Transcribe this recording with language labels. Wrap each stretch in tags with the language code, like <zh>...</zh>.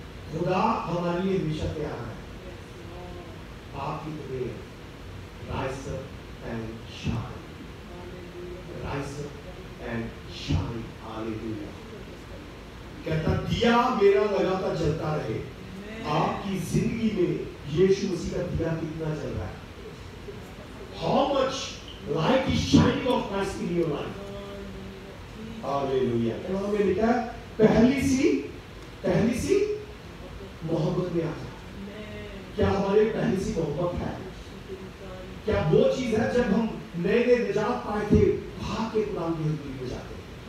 <hi>खुदा हमारे लिए हमेशा तैयार है, आपकी तरह</hi> <en>Rise up and shine, rise up and shine.</en> <hi>Hallelujah. कहता दिया मेरा लगातार जलता रहे। आपकी जिंदगी में यीशु मसीह का दिया कितना जल रहा है?</hi> <en>How much light is shining of Christ in your life?</en> <hi>Hallelujah. यहाँ में लिखा है पहली सी मोहब्बत में आ जा। क्या हमारे पहली सी मोहब्बत है? क्या वो चीज है जब हम नए नए निजात पाए थे भाग के खुदा की हजूरी में जाते थे?</hi>